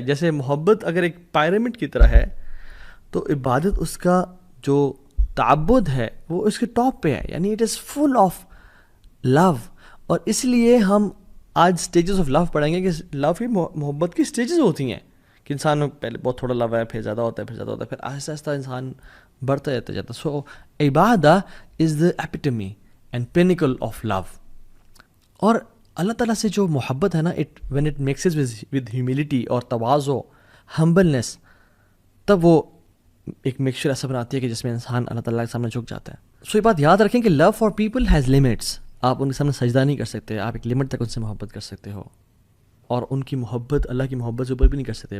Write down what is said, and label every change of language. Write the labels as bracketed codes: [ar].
[ur] جیسے محبت اگر ایک پیرامڈ کی طرح ہے تو عبادت اس کا جو تعبد ہے وہ اس کے ٹاپ پہ ہے, یعنی [en] It is full of love. [ur] اور اس لیے ہم آج [en] stages of love [ur] پڑھیں گے کہ لو کی محبت کی سٹیجز ہوتی ہیں کہ انسان میں پہلے بہت تھوڑا لو ہے, پھر زیادہ ہوتا ہے, پھر آہستہ آہستہ انسان بڑھتا جاتا. [en] So عبادہ is the epitome and pinnacle of love. [ur] اور اللہ تعالیٰ سے جو محبت ہے نا, [en] when it mixes with humility [ur] اور تواضع, ہمبلنس, تب وہ ایک مکسچر ایسا بناتی ہے کہ جس میں انسان اللہ تعالیٰ کے سامنے جھک جاتا ہے. سو یہ بات یاد رکھیں کہ [en] Love for people has limits. [ur] آپ ان کے سامنے سجدہ نہیں کر سکتے, آپ ایک لمٹ تک ان سے محبت کر سکتے ہو, اور ان کی محبت اللہ کی محبت سے اوپر بھی نہیں کر سکتے.